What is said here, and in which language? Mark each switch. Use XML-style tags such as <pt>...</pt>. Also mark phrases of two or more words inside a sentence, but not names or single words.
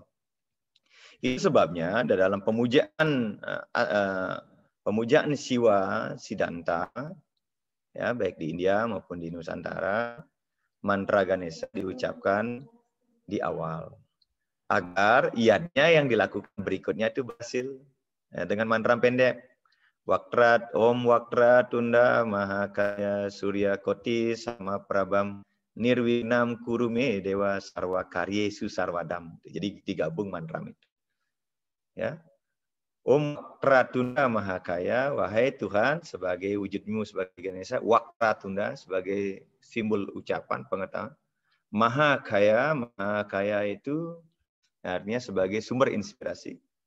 <id>Itu sebabnya dalam pemujaan Siwa Siddhanta ya, baik di India maupun di Nusantara, mantra Ganesha diucapkan di awal agar iadnya yang dilakukan berikutnya itu berhasil ya, dengan mantra pendek.</id> <sa>Waktrat Om Waktrat Tunda Mahakaya Surya Koti Sama Prabam Nirwinam Kurume Dewa Sarwa Karyesu Sarwadam.</sa> <id>Jadi digabung mantra itu. Ya.</id> <sa>Om Wakratunda Mahakaya,</sa> <id>wahai Tuhan, sebagai wujudmu sebagai Ganesha, Wakratunda sebagai simbol ucapan pengetahuan. Mahakaya, Mahakaya itu artinya sebagai sumber inspirasi.</id>